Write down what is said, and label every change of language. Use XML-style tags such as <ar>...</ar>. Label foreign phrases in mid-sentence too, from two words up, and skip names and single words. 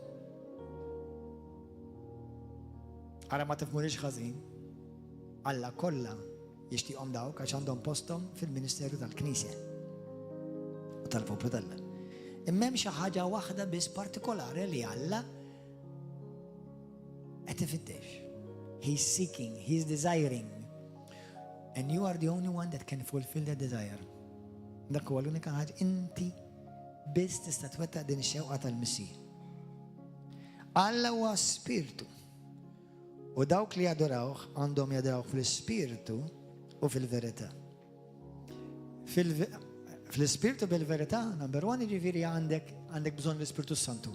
<mt>Ara ma tifmurix ħażin, Alla kollha jixtieqhom dawk għax għandhom posthom fil-Ministeru tal-Knisja u tal-Poplu tal-Alla. Imma hemm xi ħaġa waħda biss partikolari li Alla qed ifittex.</mt> <en>He's seeking, he's desiring. And you are the only one that can fulfill that desire.</en> <mt>Dak huwa l-unika ħaġa inti biss tista' twettaq din ix-xewqa tal-Missier. Alla huwa spiritu. U dawk li jadorawh għandhom jadorawh fl-ispiritu u fil-verità. Fl-ispiritu bil-verità,</mt> <en>number one,</en> <mt>jiġifieri għandek bżonn l-Ispiritu Santu.</mt>